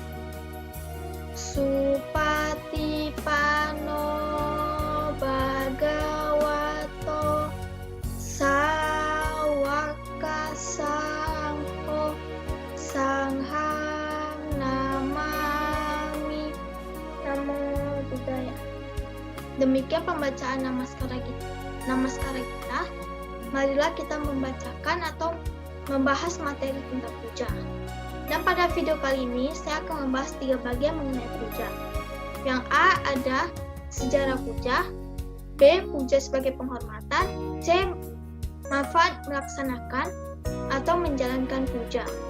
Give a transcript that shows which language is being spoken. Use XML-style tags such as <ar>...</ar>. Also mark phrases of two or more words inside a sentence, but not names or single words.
<pi>Supatipano Bhagavato Sawaka Sangho Sanghang Namami. Namo Buddhaya.</pi> <id>Demikian pembacaan namaskara kita. Marilah kita membacakan atau membahas materi tentang puja. Dan pada video kali ini, saya akan membahas 3 bagian mengenai puja. Yang A ada sejarah puja, B puja sebagai penghormatan, C manfaat melaksanakan atau menjalankan puja.</id>